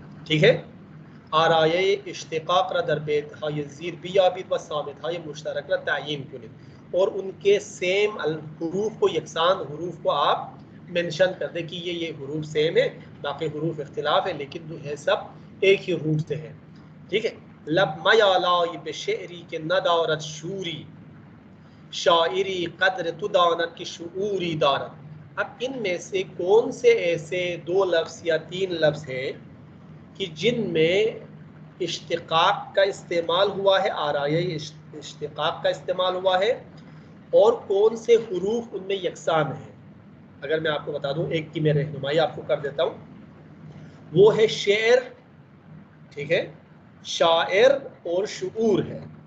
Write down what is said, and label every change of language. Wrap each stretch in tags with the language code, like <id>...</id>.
<ur>ٹھیک ہے،</ur> <fa>آرائے اشتقاق را در بیتهای زیر بیابید و صامتهای مشترک را تعیین کنید،</fa> <ur>اور ان کے سیم حروف کو، یکسان حروف کو آپ مینشن کر دیں کہ یہ حروف سیم ہے، باقی حروف اختلاف ہے، لیکن جو ہے سب ایک ہی روٹ سے ہے. ٹھیک ہے،</ur> <fa>لب میالائی به شعری که ندارد شوری، شاعری قدر تو داند کہ شعوری دارد.</fa> <ur>اب ان میں سے کون سے ایسے 2 لفظ یا 3 لفظ ہیں کہ جن میں اشتقاق کا استعمال ہوا ہے، آرائے اشتقاق کا استعمال ہوا ہے، اور کون سے حروف ان میں یکساں ہیں. اگر میں آپ کو بتا دوں، ایک کی میں رہنمائی آپ کو کر دیتا ہوں، وہ ہے شعر، ٹھیک ہے، شاعر اور شعور ہے.</ur>